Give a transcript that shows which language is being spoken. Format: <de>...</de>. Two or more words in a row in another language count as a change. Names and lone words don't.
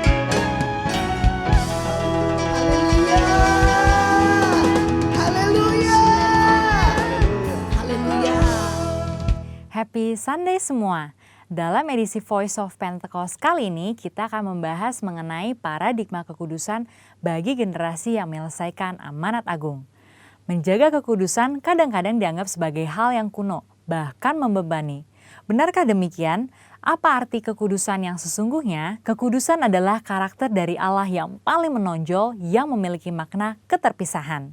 <zh>哈利路亚，哈利路亚。</zh> <en>Happy Sunday</en> <id>semua. Dalam edisi Voice of Pentecost kali ini kita akan membahas mengenai paradigma kekudusan bagi generasi yang menyelesaikan amanat agung. Menjaga kekudusan kadang-kadang dianggap sebagai hal yang kuno, bahkan membebani. Benarkah demikian? Apa arti kekudusan yang sesungguhnya? Kekudusan adalah karakter dari Allah yang paling menonjol yang memiliki makna keterpisahan.</id>